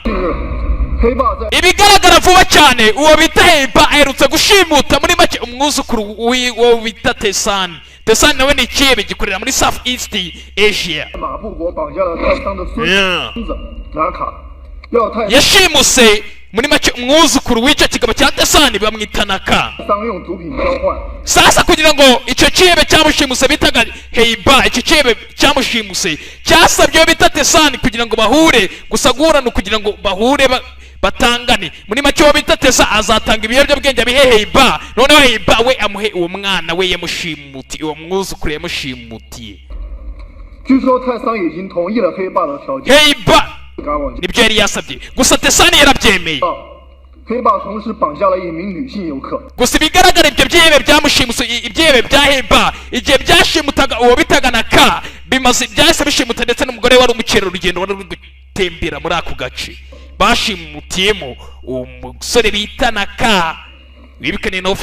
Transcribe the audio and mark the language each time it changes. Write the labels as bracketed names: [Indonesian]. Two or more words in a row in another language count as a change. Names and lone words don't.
[Kinyarwanda] Ibigaragara vuba cyane uwo bita Heba aherutse gushimuta muri make umwuzukuru w'uwo bita Tesani. Tesani nawe ni icyihebe gikorera muri [English] South East Asia. [Kinyarwanda] yashimuse muri make umwuzukuru w'icyo kigabo cya tesani bamwitana ka [Chinese] 桑用毒品交换， [Kinyarwanda] sasa kugira ngo icyo cyebe cyamushimuse bitaga heiba icyo cyebe cyamushimuse cyasabye bita tesani kugira ngo bahure gusa guhurana kugira ngo bahure batangane muri make uwo bita tesa azatanga ibiyobyabwenge abihe heiba noneho heiba we amuhe uwo mwana we yamushimutiye uwo mwuzukuru yamushimutiye [Chinese] 据说泰桑已经同意了黑爸的条件。 [Kinyarwanda] heiba [Chinese] 赶往 [Kinyarwanda] nibyo yari yasabye gusa tesani yarabyemeye [Chinese] 黑爸同时绑架了一名女性游客。 [Kinyarwanda] gusa ibigaragara ibyo byebe byamushimuse ibyebe bya heiba igihe byashimutaga uwo bitaga na ka bimaze byahise bishimuta ndetse n'umugore wari umukerarugendo wari uri gutembera muri ako gace bashimutiyemo uwo musore bita na ka wibikaniye naho